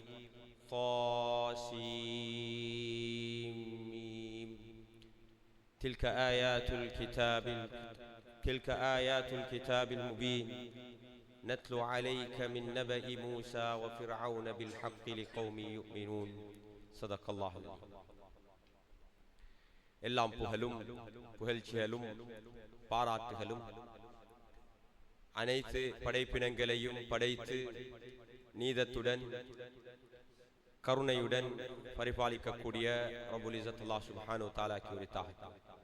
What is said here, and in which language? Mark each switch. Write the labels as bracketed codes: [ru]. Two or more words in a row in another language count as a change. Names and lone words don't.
[ar] طاسيم تلك آيات الكتاب المبين نتلو عليك من نبأ موسى وفرعون بالحق لقوم يؤمنون. صدق الله العظيم. [ta] எல்லாம் புகழும் புகழ்ச்சிகளும் பாராட்டுகளும் அனைத்து படைப்பினங்களையும் படைத்து நீதத்துடன் கருணையுடன் பரிபாலிக்கக்கூடிய [ar] رب العزة الله سبحانه و تعالى [ta] உரித்தாகட்டும்.